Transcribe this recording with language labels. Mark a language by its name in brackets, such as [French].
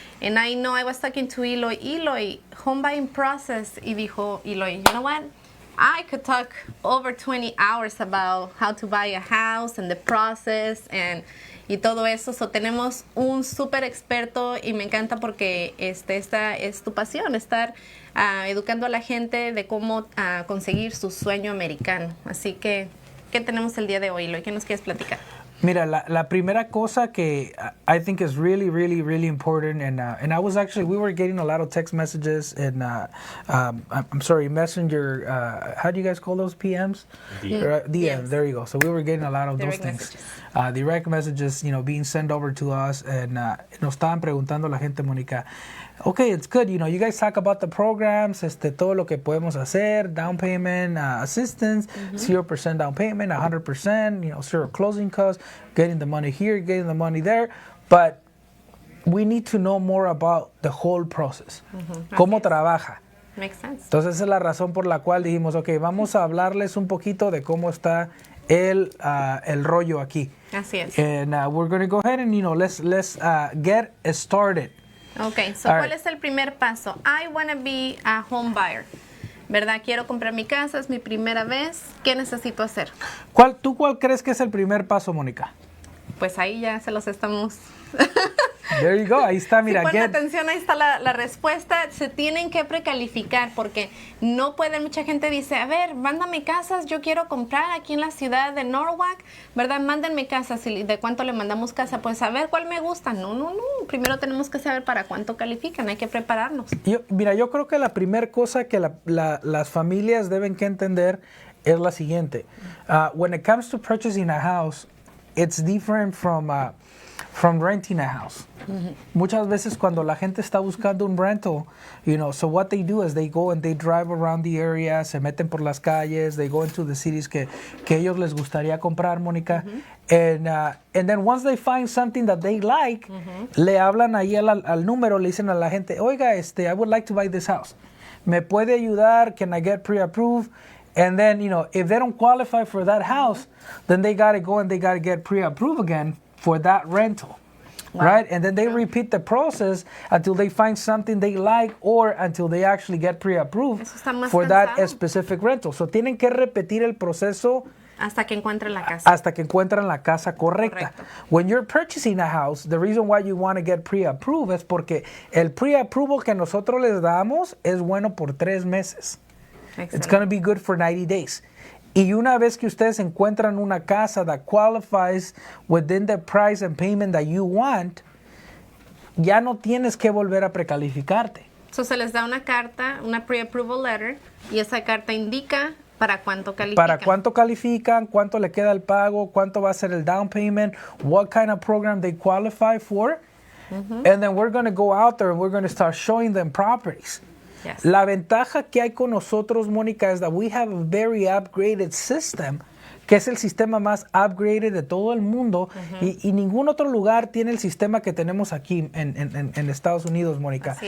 [English] And I know I was talking to Eloy, home buying process, [Spanish] y dijo Eloy, [English] you know what? I could talk over 20 hours about how to buy a house and the process [Spanish] y todo eso. So, tenemos un súper experto y me encanta porque esta es tu pasión, estar educando a la gente de cómo conseguir su sueño americano. Así que, ¿qué tenemos el día de hoy, Eloy? ¿Qué nos quieres platicar? Mira, la primera cosa que [English] I think is really, really, really important, and we were getting a lot of text messages and I'm sorry, messenger. How do you guys call those PMs? DMs. There you go. So we were getting a lot of Direct those things. messages. Direct messages, being sent over to us, and [Spanish] nos estaban preguntando la gente, [English] Mónica. Okay, it's good. You guys talk about the programs, [Spanish] todo lo que podemos hacer, [English] down payment assistance, 0% down payment, 100%, zero closing costs, getting the money here, getting the money there. But we need to know more about the whole process. [Spanish] Cómo trabaja. [English] Makes sense. [Spanish] Entonces esa es la razón por la cual dijimos, ok, vamos a hablarles un poquito de cómo está el rollo aquí. Así es. [English] And we're going to go ahead and, let's get started. Okay, so [Spanish] ¿cuál es el primer paso? [English] I want to be a home buyer. ¿Verdad? [Spanish] Quiero comprar mi casa, es mi primera vez. ¿Qué necesito hacer? ¿Tú cuál crees que es el primer paso, Mónica? Pues ahí ya se los estamos... [English] There you go, [Spanish] ahí está, mira. Si ponen atención, ahí está la respuesta. Se tienen que precalificar porque no pueden, mucha gente dice, a ver, mándame casas, yo quiero comprar aquí en la ciudad de Norwalk, ¿verdad? Mándenme casas. ¿Y de cuánto le mandamos casa? Pues a ver cuál me gusta. No. Primero tenemos que saber para cuánto califican, hay que prepararnos. Yo creo que la primera cosa que las familias deben que entender es la siguiente. [English] When it comes to purchasing a house, it's different from renting a house. Muchas veces cuando la gente está buscando un rental, so what they do is they go and they drive around the area, [Spanish] se meten por las calles, [English] they go into the cities [Spanish] que ellos les gustaría comprar, [English] Mónica, and then once they find something that they like, [Spanish] le hablan ahí al número, le dicen a la gente, oiga, [English] I would like to buy this house. [Spanish] ¿Me puede ayudar? [English] Can I get pre-approved? And then, if they don't qualify for that house, then they got to go and they got to get pre-approved again for that rental. Wow. Right? And then they repeat the process until they find something they like or until they actually get pre-approved for that specific rental. [Spanish] So tienen que repetir el proceso hasta que encuentren la casa. Hasta que encuentren la casa correcta. [English] Correcto. When you're purchasing a house, the reason why you want to get pre-approved [Spanish] es porque el pre-approval que nosotros les damos es bueno por 3 meses. [English] Excellent. It's going to be good for 90 days. [Spanish] Y una vez que ustedes encuentran una casa [English] that qualifies within the price and payment that you want, [Spanish] ya no tienes que volver a precalificarte. So se les da una carta, una pre-approval letter, y esa carta indica para cuánto califican. Para cuánto califican, cuánto le queda el pago, cuánto va a ser el down payment, [English] what kind of program they qualify for. And then we're going to go out there and we're going to start showing them properties. Yes. [Spanish] La ventaja que hay con nosotros, Mónica, es [English] that we have a very upgraded system, [Spanish] que es el sistema más upgraded de todo el mundo, y ningún otro lugar tiene el sistema que tenemos aquí en Estados Unidos, Mónica.